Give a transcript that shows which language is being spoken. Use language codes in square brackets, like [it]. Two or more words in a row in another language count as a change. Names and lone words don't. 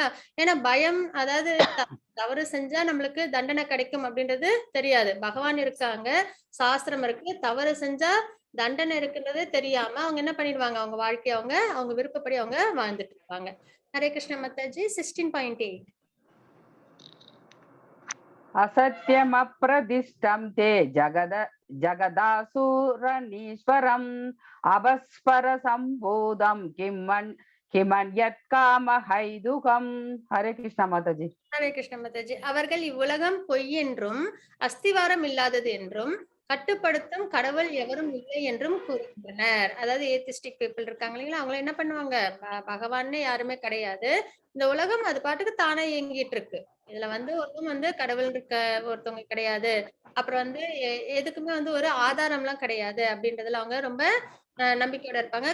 [ta] ஏன்னா பயம், அதாவது தவறு செஞ்சா நம்மளுக்கு தண்டனை கிடைக்கும் அப்படின்றது தெரியாது. பகவான் இருக்காங்க, சாஸ்திரம் இருக்கு. தவறு செஞ்சா தண்டனை இருக்குன்றதே தெரியாம அவங்க என்ன பண்ணிடுவாங்க, அவங்க வாழ்க்கைய அவங்க அவங்க விருப்பப்படி அவங்க வாழ்ந்துட்டு இருப்பாங்க. ஹரே கிருஷ்ண மாதாஜி. 16.8. [sa] असत्यमप्रदिष्टं ते जगदासुरनीश्वरम् अभस्परसम्भूतं किमन्यत्कामहैदुकम्. [hi] हरे कृष्ण माताजी. [ta] ஹரே கிருஷ்ண மாதாஜி. அவர்கள் இவ்வுலகம் பொய் என்றும் அஸ்திவாரம் இல்லாதது என்றும் கட்டுப்படுத்தும் கடவுள் எவரும் இல்லை என்றும் கூறுகின்றனர். அதாவது [en] atheistic people [ta] இருக்காங்க இல்லைங்களா, அவங்க என்ன பண்ணுவாங்க, பகவான்னு யாருமே கிடையாது, இந்த உலகம் அது பாட்டுக்கு தானே இயங்கிட்டு இருக்கு, இதுல வந்து ஒருத்தவங்க வந்து கடவுள் இருக்க ஒருத்தவங்க கிடையாது, அப்புறம் வந்து எதுக்குமே வந்து ஒரு ஆதாரம் எல்லாம் கிடையாது அப்படின்றதுல அவங்க ரொம்ப நம்பிக்கையோட இருப்பாங்க.